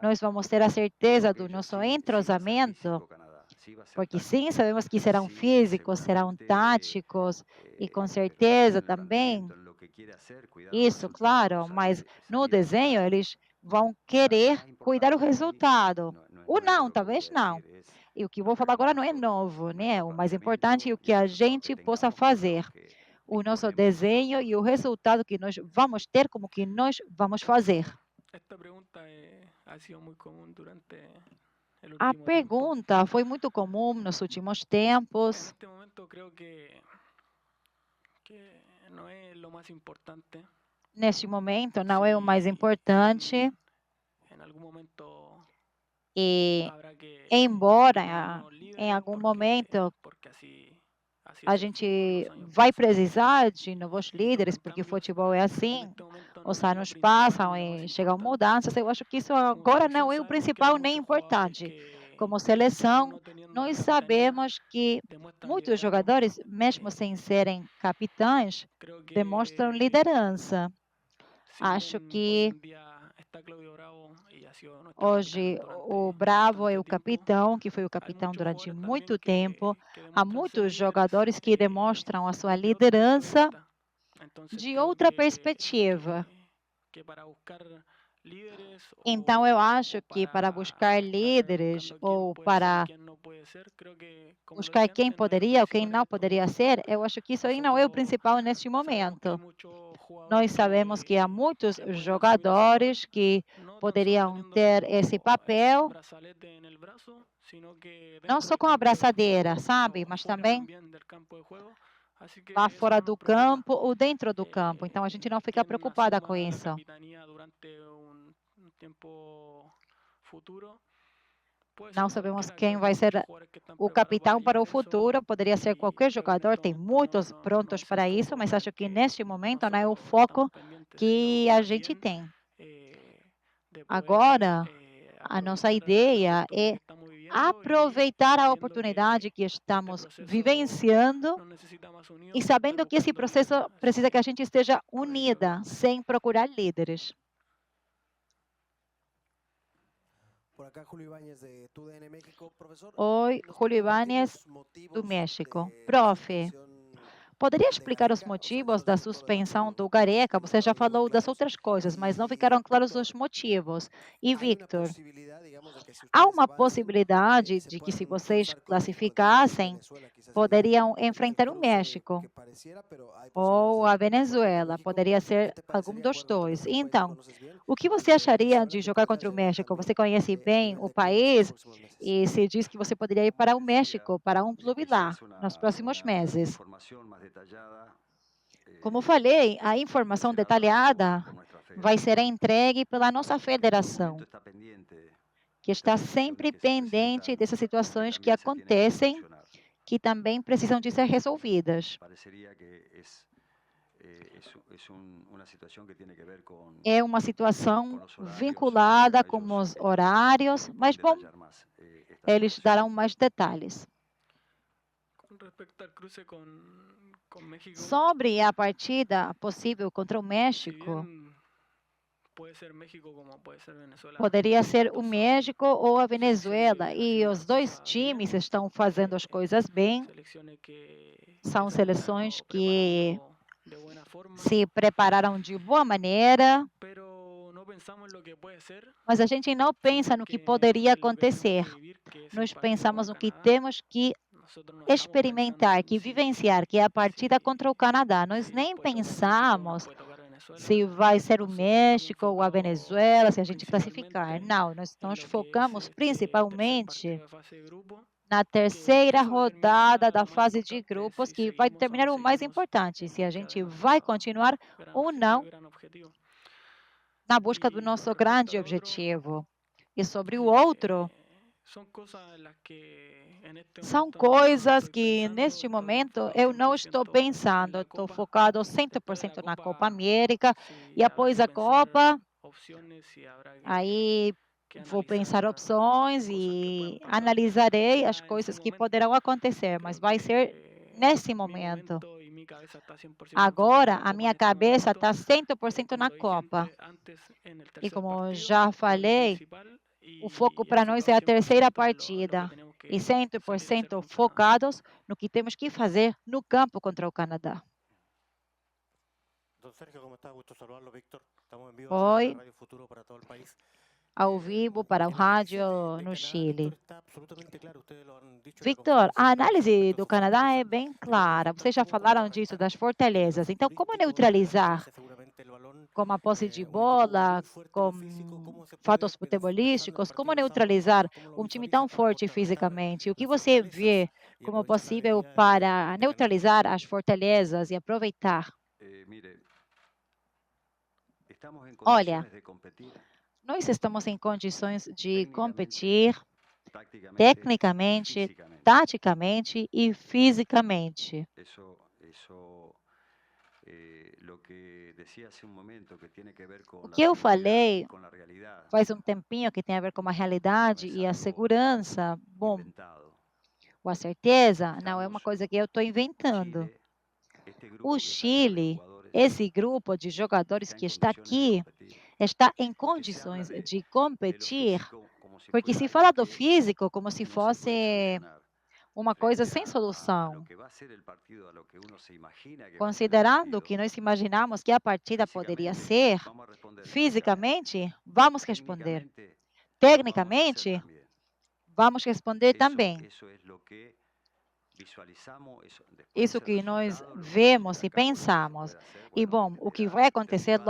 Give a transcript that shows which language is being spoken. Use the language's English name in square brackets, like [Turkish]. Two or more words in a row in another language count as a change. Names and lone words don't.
[Portuguese] nós vamos ter a certeza do nosso entrosamento, porque sim, sabemos que serão físicos, serão táticos, e com certeza também, isso, claro, mas no desenho eles vão querer cuidar do resultado. Ou não, talvez não. E o que eu vou falar agora não é novo, né? O mais importante é o que a gente possa fazer. O nosso desenho e o resultado que nós vamos ter, como que nós vamos fazer. [Spanish] Esta pregunta ha sido muy común durante el [Portuguese] A [Spanish] último tiempo. [Portuguese] pergunta foi muito comum nos últimos tempos. [Spanish] En este momento creo que no es lo más importante. [Portuguese] Neste momento, não é o mais importante. [Spanish] En algún momento [Portuguese] E, [Spanish] habrá que [Portuguese] embora [Spanish] tener nuevos [Portuguese] em [Spanish] líderes [Portuguese] algum momento [Spanish] porque así [Portuguese] a [Spanish] es el fútbol, [Portuguese] gente [Spanish] los años [Portuguese] vai [Spanish] pasan. [Portuguese] precisar de novos [Spanish] Estos [Portuguese] líderes, porque o [Spanish] cambios [Portuguese] futebol é [Spanish] en [Portuguese] assim. [Spanish] este momento no [Portuguese] Os [Spanish] son lo [Portuguese] anos [Spanish] principal [Portuguese] passam [Spanish] ni lo más [Portuguese] e chegam [Spanish] importante. [Portuguese] mudanças. Eu acho que isso [Spanish] Como [Portuguese] agora [Spanish] selección [Portuguese] não é o [Spanish] sabemos que hay [Portuguese] principal nem [Spanish] muchos jugadores [Portuguese] importante. [Spanish] que [Portuguese] Como [Spanish] aún [Portuguese] seleção, [Spanish] no teniendo [Portuguese] nós [Spanish] capitanía [Portuguese] sabemos que [Spanish] demuestran [Portuguese] muitos [Spanish] liderazgo. [Portuguese] jogadores, mesmo sem serem capitães, [Spanish] Creo [Portuguese] demonstram [Spanish] que [Portuguese] liderança. [Spanish] si [Portuguese] Acho [Spanish] bien hoy [Portuguese] que [Spanish] en día está Claudio Bravo y ha sido nuestro capitán [Portuguese] hoje o [Spanish] durante [Portuguese] Bravo é [Spanish] bastante [Portuguese] o [Spanish] tiempo, [Portuguese] capitão, que foi o [Spanish] hay [Portuguese] capitão [Spanish] muchos [Portuguese] durante [Spanish] jugadores [Portuguese] muito [Spanish] también [Portuguese] tempo. [Spanish] que [Portuguese] Há [Spanish] demuestran ser [Portuguese] muitos [Spanish] líderes [Portuguese] jogadores que demonstram a sua [Spanish] de otro punto de [Portuguese] liderança [Spanish] vista. Entonces [Portuguese] de [Spanish] creo [Portuguese] outra perspectiva. [Spanish] que para buscar líderes [Portuguese] Então, eu acho [Spanish] o [Portuguese] que para para buscar [Spanish] estar [Portuguese] líderes [Spanish] buscando quién [Portuguese] ou [Spanish] puede ser y [Portuguese] para [Spanish] quién no puede ser, creo que, como lo [Portuguese] buscar [Spanish] dije [Portuguese] quem [Spanish] antes, no es lo [Portuguese] poderia ou quem [Spanish] principal en [Portuguese] não [Spanish] estos [Portuguese] poderia [Spanish] momentos. [Portuguese] ser, eu acho que isso aí não é o [Spanish] Nosotros [Portuguese] principal neste [Spanish] sabemos que hay [Portuguese] momento. [Spanish] muchos jugadores [Portuguese] Nós sabemos que há muitos jogadores que [Spanish] no tan solo [Portuguese] poderiam [Spanish] teniendo [Portuguese] ter esse [Spanish] el [Portuguese] papel, [Spanish] brazalete en el brazo, sino que [Portuguese] não [Spanish] dentro [Portuguese] só [Spanish] del [Portuguese] com a [Spanish] campo de [Portuguese] braçadeira, [Spanish] juego [Portuguese] sabe? [Spanish] o [Portuguese] Mas [Spanish] fuera [Portuguese] também [Spanish] también del campo de juego. Así que [Portuguese] lá [Spanish] eso [Portuguese] fora [Spanish] no [Portuguese] do [Spanish] nos preocupa. [Portuguese] campo ou dentro do campo. Então, a gente não fica [Spanish] Quien [Portuguese] preocupada com [Spanish] asuma la [Portuguese] isso. [Spanish] capitanía durante un tiempo futuro puede [Portuguese] Não [Spanish] ser [Portuguese] sabemos [Spanish] cualquiera. [Portuguese] quem [Spanish] Creo que [Portuguese] vai [Spanish] hay [Portuguese] ser [Spanish] muchos jugadores que están [Portuguese] o [Spanish] preparados para [Portuguese] capitão para o [Spanish] llevar eso [Portuguese] futuro. Poderia ser [Spanish] y [Portuguese] qualquer [Spanish] creo que en [Portuguese] jogador, [Spanish] este [Portuguese] tem [Spanish] momento [Portuguese] muitos [Spanish] no [Portuguese] prontos [Spanish] es el [Portuguese] para isso, [Spanish] foco [Portuguese] mas [Spanish] en [Portuguese] acho [Spanish] el [Portuguese] que [Spanish] que [Portuguese] neste momento não é o [Spanish] nosotros [Portuguese] foco [Spanish] estamos pendientes, [Portuguese] que [Spanish] sino [Portuguese] a [Spanish] más [Portuguese] gente [Spanish] bien [Portuguese] tem. [Spanish] de poder [Portuguese] Agora, a nossa [Spanish] aprovechar la [Portuguese] ideia [Spanish] oportunidad [Portuguese] é [Spanish] que estamos viviendo [Portuguese] aproveitar a [Spanish] sabiendo [Portuguese] oportunidade que [Spanish] que este [Portuguese] estamos [Spanish] proceso [Portuguese] vivenciando [Spanish] nos necesita más unidos [Portuguese] e [Spanish] que estar [Portuguese] sabendo que esse [Spanish] buscando [Portuguese] processo [Spanish] líderes. Así [Portuguese] precisa que a [Spanish] que [Portuguese] gente esteja [Spanish] por ahí [Portuguese] unida, [Spanish] va. [Portuguese] sem procurar líderes. [Spanish] Por acá Julio Ibáñez de TUDN México. Profesor, [Portuguese] Oi, [Spanish] ¿nos [Portuguese] Julio [Spanish] puede compartir [Portuguese] Ibáñez, [Spanish] los [Portuguese] do [Spanish] motivos [Portuguese] México. [Spanish] de la [Portuguese] Profe, [Spanish] suspensión [Portuguese] poderia [Spanish] de [Portuguese] explicar os [Spanish] Gareca? O sea, [Portuguese] motivos [Spanish] eso es [Portuguese] da [Spanish] por todo el [Portuguese] suspensão [Spanish] partido. [Portuguese] do Gareca? [Spanish] No [Portuguese] Você já [Spanish] fueron muy [Portuguese] falou das [Spanish] claros. [Portuguese] outras coisas, mas não [Spanish] Y [Portuguese] ficaram claros [Spanish] Víctor, [Portuguese] os motivos. E [Spanish] hay una [Portuguese] Victor, [Spanish] posibilidad, digamos, de que si [Portuguese] há [Spanish] ustedes [Portuguese] uma [Spanish] avancen, [Portuguese] possibilidade [Spanish] se [Portuguese] de que, se [Spanish] puedan [Portuguese] vocês [Spanish] cruzar con México el día de hoy, [Portuguese] classificassem, [Spanish] Venezuela quizás [Portuguese] poderiam [Spanish] el [Portuguese] enfrentar o [Spanish] cruce [Portuguese] México [Spanish] que pareciera, pero hay posibilidades [Portuguese] ou a [Spanish] de empate con [Portuguese] Venezuela. [Spanish] México. [Portuguese] Poderia [Spanish] ¿Qué [Portuguese] ser [Spanish] te [Portuguese] algum [Spanish] parecería [Portuguese] dos [Spanish] jugar contra [Portuguese] dois. [Spanish] México, un país que [Portuguese] Então, [Spanish] conoces bien? [Portuguese] o que [Spanish] Y [Portuguese] você [Spanish] de [Portuguese] acharia [Spanish] Venezuela [Portuguese] de [Spanish] que [Portuguese] jogar [Spanish] podría [Portuguese] contra o [Spanish] llegar [Portuguese] México? Você [Spanish] también [Portuguese] conhece [Spanish] a [Portuguese] bem [Spanish] nivel [Portuguese] o [Spanish] de clubes en los [Portuguese] país [Spanish] próximos meses. [Portuguese] e se diz que você poderia ir [Spanish] Como [Portuguese] para o [Spanish] decía, [Portuguese] México, para um clube [Spanish] ya [Portuguese] lá, [Spanish] es [Portuguese] nos próximos meses. [Spanish] información más detallada. [Portuguese] Como falei, a informação [Spanish] Será dada [Portuguese] detalhada [Spanish] por nuestra [Portuguese] vai ser [Spanish] federación, [Portuguese] entregue pela nossa [Spanish] que en todo [Portuguese] federação, [Spanish] momento está pendiente [Portuguese] que [Spanish] de estas [Portuguese] está [Spanish] situaciones [Portuguese] sempre [Spanish] que se [Portuguese] pendente [Spanish] presentan [Portuguese] dessas [Spanish] y que [Portuguese] situações que [Spanish] también se tienen que [Portuguese] acontecem, [Spanish] solucionar. [Portuguese] que também precisam de ser resolvidas. [Spanish] Parecería que es una situación que tiene que ver [Portuguese] É uma [Spanish] con [Portuguese] situação [Spanish] los horarios. [Portuguese] vinculada com [Spanish] Ellos [Portuguese] os horários, mas [Spanish] pueden [Portuguese] bom, [Spanish] detallar más esta [Portuguese] eles [Spanish] situación. [Portuguese] darão mais detalhes. [Spanish] Con respecto al cruce con México, [Portuguese] Sobre a partida possível contra o [Spanish] si [Portuguese] México, [Spanish] bien puede ser México como puede ser Venezuela, [Portuguese] poderia ser [Spanish] los [Portuguese] o [Spanish] dos son [Portuguese] México ou a [Spanish] selecciones [Portuguese] Venezuela, [Spanish] que [Portuguese] e [Spanish] hacen [Portuguese] os [Spanish] las [Portuguese] dois [Spanish] cosas [Portuguese] times [Spanish] bien, [Portuguese] estão fazendo as coisas bem. [Spanish] selecciones que [Portuguese] São [Spanish] se han [Portuguese] seleções [Spanish] venido [Portuguese] que [Spanish] preparando de buena forma, [Portuguese] se prepararam de boa maneira, [Spanish] pero no pensamos en lo que puede ser, [Portuguese] mas a gente não pensa [Spanish] sino [Portuguese] no que [Spanish] que [Portuguese] poderia [Spanish] en lo que tenemos [Portuguese] acontecer. [Spanish] que vivir, que es el [Portuguese] Nós [Spanish] partido con [Portuguese] pensamos no que [Spanish] Canadá. [Portuguese] temos que [Spanish] Nosotros no estamos pensando [Portuguese] experimentar, que [Spanish] en [Portuguese] vivenciar, que é a partida contra o Canadá. Nós [Spanish] si nos [Portuguese] nem [Spanish] puede tocar México o nos [Portuguese] pensamos [Spanish] puede tocar Venezuela. [Portuguese] se vai ser o [Spanish] Nosotros estamos [Portuguese] México ou a [Spanish] enfocados [Portuguese] Venezuela, se a gente classificar. [Spanish] principalmente [Portuguese] Não, nós [Spanish] en lo que es [Portuguese] focamos [Spanish] este tercer partido [Portuguese] principalmente [Spanish] de fase de grupo, [Portuguese] na [Spanish] que [Portuguese] terceira [Spanish] eso [Portuguese] rodada [Spanish] determinará [Portuguese] da [Spanish] lo más [Portuguese] fase de [Spanish] importante, [Portuguese] grupos, [Spanish] si [Portuguese] que vai [Spanish] seguimos o [Portuguese] determinar [Spanish] no [Portuguese] o mais [Spanish] seguimos [Portuguese] importante, [Spanish] en [Portuguese] se a [Spanish] búsqueda [Portuguese] gente [Spanish] de [Portuguese] vai [Spanish] nuestro [Portuguese] continuar [Spanish] gran [Portuguese] ou não [Spanish] gran objetivo. [Portuguese] na busca do [Spanish] Y con [Portuguese] nosso [Spanish] respecto [Portuguese] grande [Spanish] al otro, [Portuguese] objetivo. E sobre o outro, [Spanish] son cosas en las que en este [Portuguese] são [Spanish] momento no [Portuguese] coisas [Spanish] estoy [Portuguese] que [Spanish] pensando, [Portuguese] neste [Spanish] estoy [Portuguese] momento [Spanish] enfocado [Portuguese] eu não [Spanish] 100% [Portuguese] estou [Spanish] en [Portuguese] pensando, [Spanish] la [Portuguese] estou [Spanish] Copa. [Portuguese] focado [Spanish] Después de la [Portuguese] 100% na Copa [Spanish] Copa, [Portuguese] América e [Spanish] sí habrá [Portuguese] após [Spanish] que [Portuguese] a Copa, [Spanish] pensar opciones y habrá [Portuguese] aí [Spanish] que [Portuguese] vou pensar [Spanish] analizar [Portuguese] opções [Spanish] cosas que [Portuguese] e [Spanish] puedan pasar [Portuguese] analisarei as [Spanish] ya en su [Portuguese] coisas que [Spanish] momento. [Portuguese] poderão acontecer, mas [Spanish] Creo [Portuguese] vai ser nesse [Spanish] que mi [Portuguese] momento. [Spanish] momento y mi cabeza está 100% enfocada en [Portuguese] Agora, [Spanish] la [Portuguese] a [Spanish] Copa en [Portuguese] minha [Spanish] este [Portuguese] cabeça [Spanish] momento. [Portuguese] está 100% [Spanish] Como [Portuguese] na [Spanish] lo dije [Portuguese] Copa. [Spanish] antes, en el [Portuguese] E [Spanish] tercer [Portuguese] como [Spanish] partido, [Portuguese] já [Spanish] creo que lo [Portuguese] falei, [Spanish] principal [Portuguese] O foco [Spanish] y [Portuguese] para nós é a [Spanish] enfocado [Portuguese] terceira [Spanish] 100% en lo que [Portuguese] partida [Spanish] tenemos [Portuguese] e [Spanish] que salir a hacer [Portuguese] 100% [Spanish] contra [Portuguese] focados no que temos que fazer no campo contra o Canadá. [Spanish] Don Sergio, ¿cómo está? Gusto saludarlo, Víctor. Estamos en vivo a través de [Portuguese] Oi, [Spanish] Radio Futuro para todo el país. [Portuguese] ao vivo para o [Spanish] El análisis [Portuguese] rádio [Spanish] de [Portuguese] no [Spanish] Canadá, [Portuguese] Chile. [Spanish] Víctor, está absolutamente claro. Ustedes lo han dicho en la [Portuguese] Victor, [Spanish] conferencia [Portuguese] a [Spanish] de prensa. [Portuguese] análise [Spanish] Respecto a [Portuguese] do [Spanish] su [Portuguese] Canadá é [Spanish] fortaleza, [Portuguese] bem [Spanish] tienen que [Portuguese] clara. [Spanish] enfrentar [Portuguese] Vocês já [Spanish] cómo [Portuguese] falaram disso, das [Spanish] contrarrestar el [Portuguese] fortalezas. [Spanish] peligroso [Portuguese] Então, como [Spanish] turístico, la [Portuguese] neutralizar [Spanish] tenencia seguramente el balón, [Portuguese] com a posse de [Spanish] un equipo [Portuguese] bola, [Spanish] muy fuerte en lo físico, [Portuguese] com [Spanish] cómo se puede, [Portuguese] fatos [Spanish] pensando en el [Portuguese] futebolísticos, como [Spanish] partido del sábado, [Portuguese] neutralizar [Spanish] cómo lo [Portuguese] um time [Spanish] visualiza [Portuguese] tão [Spanish] para [Portuguese] forte [Spanish] contrarrestar [Portuguese] fisicamente? O que [Spanish] las [Portuguese] você [Spanish] fortalezas [Portuguese] vê [Spanish] y [Portuguese] como [Spanish] aprovechar la [Portuguese] possível [Spanish] debilidades [Portuguese] para [Spanish] de Canadá? [Portuguese] neutralizar as fortalezas e aproveitar? [Spanish] Mire, estamos en [Portuguese] Olha, [Spanish] condiciones de competir [Portuguese] nós estamos em condições de [Spanish] técnicamente, [Portuguese] competir [Spanish] tácticamente y [Portuguese] tecnicamente, [Spanish] físicamente. [Portuguese] taticamente e fisicamente. [Spanish] Eso lo que decía hace un momento que tiene que ver [Portuguese] O [Spanish] con la [Portuguese] que eu [Spanish] seguridad y [Portuguese] falei [Spanish] con la realidad, [Portuguese] faz um tempinho que tem a ver com a [Spanish] no [Portuguese] realidade [Spanish] es [Portuguese] e a [Spanish] algo [Portuguese] segurança. Bom, [Spanish] inventado. [Portuguese] com a certeza, não é uma [Spanish] Estamos, [Portuguese] coisa que eu estou inventando. [Spanish] Chile, este [Portuguese] O [Spanish] grupo que está acá de [Portuguese] Chile, [Spanish] jugadores, [Portuguese] esse grupo de jogadores [Spanish] está [Portuguese] que [Spanish] en [Portuguese] está [Spanish] condiciones de [Portuguese] aqui, [Spanish] competir. [Portuguese] está em [Spanish] Porque se habla [Portuguese] condições de [Spanish] de lo [Portuguese] competir, [Spanish] físico como si [Portuguese] porque [Spanish] fuera [Portuguese] se [Spanish] algo [Portuguese] fala do [Spanish] que [Portuguese] físico como se [Spanish] no se puede [Portuguese] fosse [Spanish] solucionar. [Portuguese] uma coisa [Spanish] Frente [Portuguese] sem [Spanish] a lo [Portuguese] solução, [Spanish] que va a ser el partido, a lo que uno se imagina que va a ser el [Portuguese] considerando [Spanish] partido, [Portuguese] que nós imaginamos que a partida poderia [Spanish] físicamente [Portuguese] ser, [Spanish] vamos a responder físicamente, [Portuguese] fisicamente, vamos responder. [Spanish] técnicamente lo vamos a hacer [Portuguese] Tecnicamente, [Spanish] también. [Portuguese] vamos responder também. [Spanish] Eso es lo que visualizamos, después [Portuguese] Isso [Spanish] el [Portuguese] que nós [Spanish] resultado lo vamos a llevar [Portuguese] vemos [Spanish] a [Portuguese] e [Spanish] cabo, lo vamos a [Portuguese] pensamos. [Spanish] poder hacer, [Portuguese] E [Spanish] bueno, [Portuguese] bom, o que [Spanish] dependerá [Portuguese] vai [Spanish] del [Portuguese] acontecer [Spanish] rival